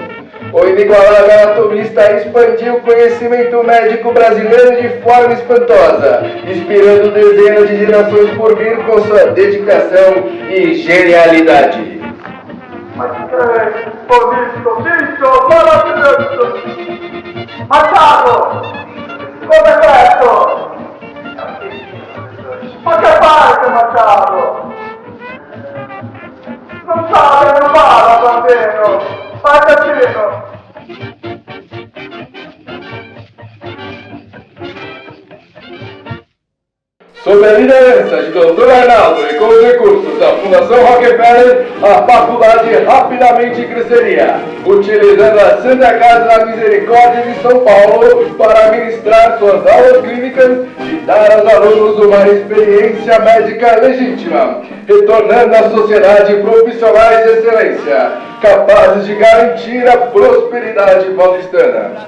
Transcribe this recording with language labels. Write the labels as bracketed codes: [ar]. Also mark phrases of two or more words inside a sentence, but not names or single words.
[pt] O inigualável anatomista expandiu o conhecimento médico brasileiro de forma espantosa, inspirando dezenas de gerações por vir com sua dedicação e genialidade. Machado! [it] Come è questo? Ma che fai, Machado? Non sabe, non parla, bambino! Fai casino! [pt] Sob a liderança de Dr. Arnaldo e com os recursos da Fundação Rockefeller, a faculdade rapidamente cresceria, utilizando a Santa Casa da Misericórdia de São Paulo para ministrar suas aulas clínicas e dar aos alunos uma experiência médica legítima, retornando à sociedade profissionais de excelência, capazes de garantir a prosperidade paulistana.